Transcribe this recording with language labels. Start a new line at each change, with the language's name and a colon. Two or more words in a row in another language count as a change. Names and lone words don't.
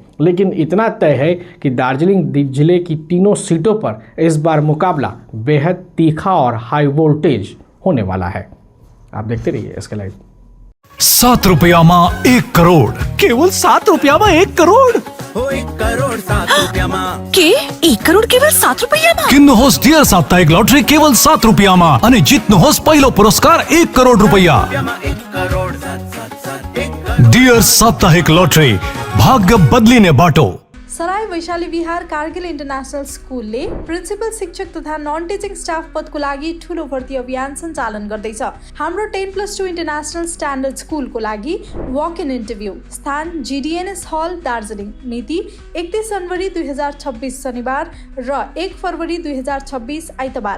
Hindi: लेकिन इतना तय है कि दार्जिलिंग जिले की तीनों सीटों पर इस बार मुकाबला बेहद तीखा और हाई वोल्टेज होने वाला है। आप देखते रहिए इसके लाइव।
Nepali: 7 रुपयामा 1 करोड़, केवल 7 रुपयामा 1 करोड़, 1 करोड़ 7 रुपयामा के 1 करोड़ केवल 7 रुपैयाँमा किन्नुहोस् डियर साप्ताहिक लटरी केवल 7 रुपयामा अनि जित्नुहोस् पहिलो पुरस्कार 1 करोड़ रुपैयाँ। 1 करोड़ 7 डियर साप्ताहिक लटरी, भाग्य बदलिने बाटो। सराय वैशाली विहार कारगिल इन्टरनेशनल स्कुलले प्रिन्सिपल शिक्षक तथा
English: non teaching staff
Nepali: पदको लागि ठूलो भर्ती अभियान सञ्चालन गर्दैछ। हाम्रो 10+2
English: international standard
Nepali: स्कुलको लागि
English: walk in interview,
Nepali: स्थान जीडीएनएस हल दार्जिलिङ, मिति 31 जनवरी 2026 शनिबार र 1 फरवरी 2026 आइतबार।